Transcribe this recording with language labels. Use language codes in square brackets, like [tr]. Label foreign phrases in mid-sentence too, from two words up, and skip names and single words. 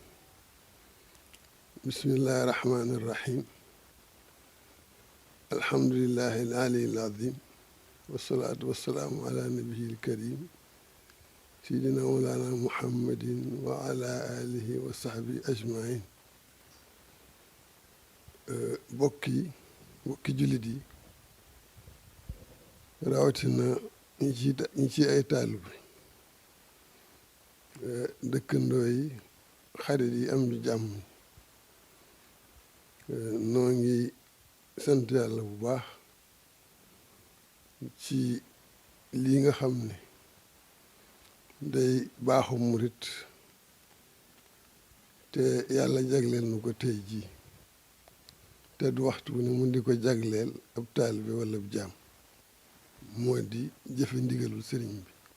[ar] بسم الله الرحمن الرحيم. الحمد لله العلي العظيم، والصلاة والسلام على نبيه الكريم سيدنا مولانا محمد وعلى آله وصحبه أجمعين. [wo] bokki jullit yi rawatina ñi ci ay taalibe dëkkandoo yi, xarit yi, am di jàmm, noo ngi sant yàlla bu baax ci lii nga xam ne day baaxu murit te yàlla jagleel nu ko tey jii, te du waxtu ne mun di ko jagleel ab taalibe wala ab jaam, moo di jëfe ndigalu sëriñ bi.